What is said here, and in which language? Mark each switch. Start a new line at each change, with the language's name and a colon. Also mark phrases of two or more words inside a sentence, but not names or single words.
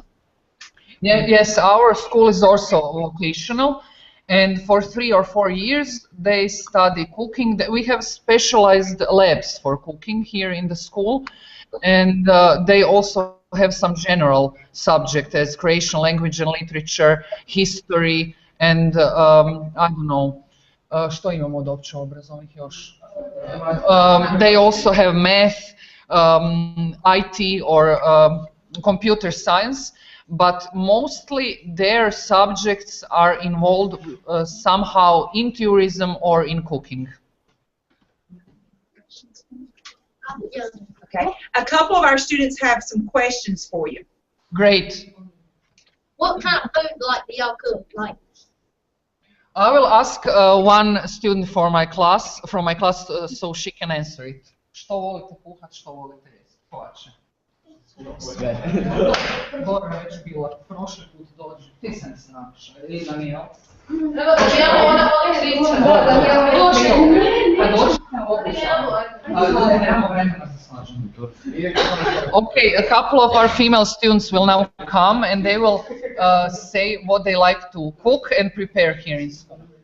English: Yeah, yes, our school is also vocational, and for 3 or 4 years they study cooking. We have specialized labs for cooking here in the school, and they also have some general subject as Croatian language and literature, history, and I don't know,
Croatian: što imamo od opće obrazovnih još?
English: They also have math, IT, or computer science, but mostly their subjects are involved somehow in tourism or in cooking. Okay. A couple of our students have some questions for you. Great. What kind of food do y'all cook? Like, I will ask one student from my class so she can answer it.
Croatian: Što volite kuhat, što volite jesti? Kolače. Sve. Dobro, već bila. Prošli put dođi. Ti se ne snaš. Ili Daniel?
English: Okay, a couple of our female students will now come and they will say what they like to cook and prepare here in school.